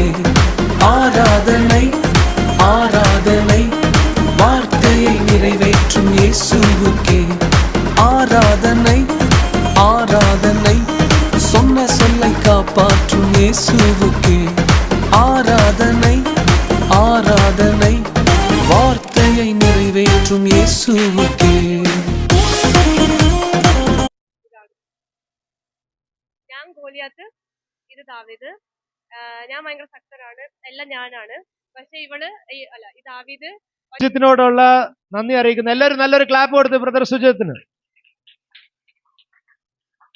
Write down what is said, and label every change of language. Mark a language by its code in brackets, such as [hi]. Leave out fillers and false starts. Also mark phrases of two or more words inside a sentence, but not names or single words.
[ta] ஆராதனை ஆராதனை வார்த்தையை நிறைவேற்றும் இயேசுவுக்கே. ஆராதனை ஆராதனை சொன்ன சொல்லை காப்பாற்றும் இயேசுவுக்கே. ஆராதனை ஆராதனை வார்த்தையை நிறைவேற்றும் இயேசுவுக்கே. [ml] ഞാൻ ഗോലിയാത്ത്, ഇത് ദാവീദ്. ഞാൻ ഭയങ്കര ശക്തനാണ്, എല്ലാം ഞാനാണ്. പക്ഷെ ഇവള് അല്ല, ഈ ദാവീദ് സുജിത്തിനോടുള്ള നന്ദി അറിയിക്കുന്നു. എല്ലാവരും നല്ലൊരു ക്ലാപ്പ് കൊടുത്ത് ബ്രദർ സുജിത്തിന്.